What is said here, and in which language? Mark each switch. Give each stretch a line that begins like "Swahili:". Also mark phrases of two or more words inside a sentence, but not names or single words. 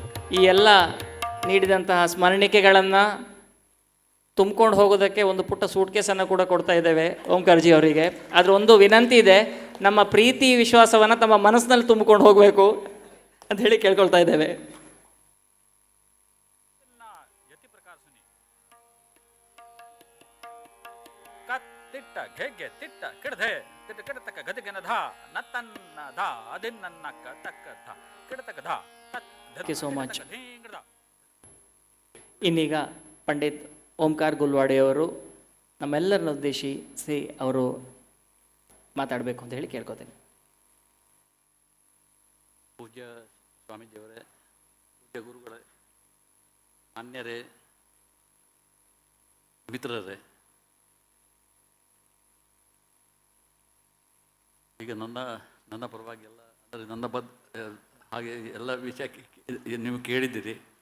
Kannada: ಈ ಎಲ್ಲ ನೀಡಿದಂತಹ ಸ್ಮರಣಿಕೆಗಳನ್ನು ತುಂಬ್ಕೊಂಡು ಹೋಗೋದಕ್ಕೆ ಒಂದು ಪುಟ್ಟ ಸೂಟ್ಕೇಸನ್ನು ಕೂಡ ಕೊಡ್ತಾ ಇದ್ದೇವೆ ಓಂಕಾರ್ಜಿ ಅವರಿಗೆ. ಆದರೆ ಒಂದು ವಿನಂತಿ ಇದೆ, ನಮ್ಮ ಪ್ರೀತಿ ವಿಶ್ವಾಸವನ್ನು ತಮ್ಮ ಮನಸ್ಸಿನಲ್ಲಿ ತುಂಬಿಕೊಂಡು ಹೋಗಬೇಕು ಅಂತ ಹೇಳಿ ಕೇಳ್ಕೊಳ್ತಾ ಇದ್ದೇವೆ. ತಿಟ್ಟ ಘೆಗ್ಗೆ ತಿಟ್ಟ ಕಿಡದೆ ತಿಟ್ಟ ಕಿಡತಕ್ಕ ಗದಗಿನ ಧ ನತ್ತನ್ನ ಧ ಅದಿನ್ನಕ್ಕ ತಕ್ಕ ಧ ಕಿಡತಕ್ಕ ಧ
English: Thank you so much.
Kannada: ಇನ್ನೀಗ ಪಂಡಿತ್ ಓಂಕಾರ್ ಗುಲ್ವಾಡಿಯವರು ನಮ್ಮೆಲ್ಲರನ್ನ ಉದ್ದೇಶಿಸಿ ಅವರು ಮಾತಾಡಬೇಕು ಅಂತ ಹೇಳಿ ಕೇಳ್ಕೊತೇನೆ. ಪೂಜ್ಯ ಸ್ವಾಮೀಜಿಯವರೇ, ಪೂಜ್ಯ ಗುರುಗಳೇ, ಮಾನ್ಯರೇ, ಮಿತ್ರರೇ, ಈಗ ನನ್ನ ಪರವಾಗಿ ಎಲ್ಲ ಅಂದರೆ ನನ್ನ ಹಾಗೆ ಎಲ್ಲ ವಿಷಯ ನೀವು ಕೇಳಿದ್ದೀರಿ.